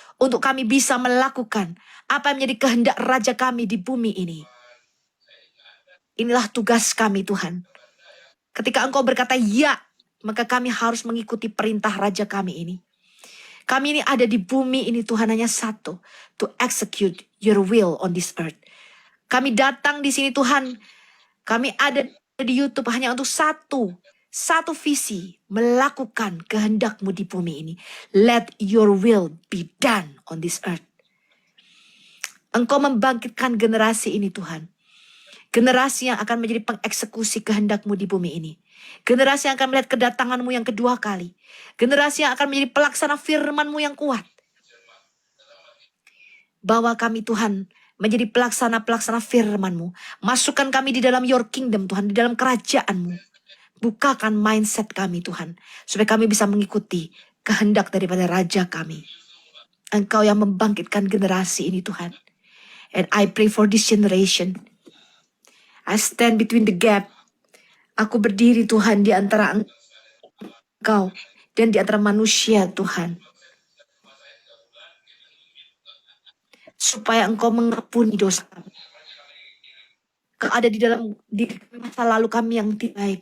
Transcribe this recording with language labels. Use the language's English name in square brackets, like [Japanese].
[Indonesian] Untuk kami bisa melakukan apa yang menjadi kehendak Raja kami di bumi ini. Inilah tugas kami Tuhan. Ketika Engkau berkata ya, maka kami harus mengikuti perintah Raja kami ini. Kami ini ada di bumi ini Tuhan hanya satu. [English] To execute your will on this earth. [Indonesian] Kami datang di sini Tuhan. Kami ada di YouTube hanya untuk satu visi, melakukan kehendak-Mu di bumi ini. [English] Let your will be done on this earth. [Indonesian] Engkau membangkitkan generasi ini Tuhan. Generasi yang akan menjadi pengeksekusi kehendak-Mu di bumi ini. Generasi yang akan melihat kedatangan-Mu yang kedua kali. Generasi yang akan menjadi pelaksana firman-Mu yang kuat. Bawa kami Tuhan menjadi pelaksana-pelaksana firman-Mu. Masukkan kami di dalam [English] your kingdom [Indonesian] Tuhan, di dalam kerajaan-Mu. Bukakan mindset kami Tuhan, supaya kami bisa mengikuti kehendak daripada Raja kami. Engkau yang membangkitkan generasi ini Tuhan. [English] And I pray for this generation. I stand between the gap. [Indonesian] Aku berdiri Tuhan di antara Engkau dan di antara manusia Tuhan. Supaya Engkau mengampuni dosa kami. Kau ada di dalam masa lalu kami yang tidak baik.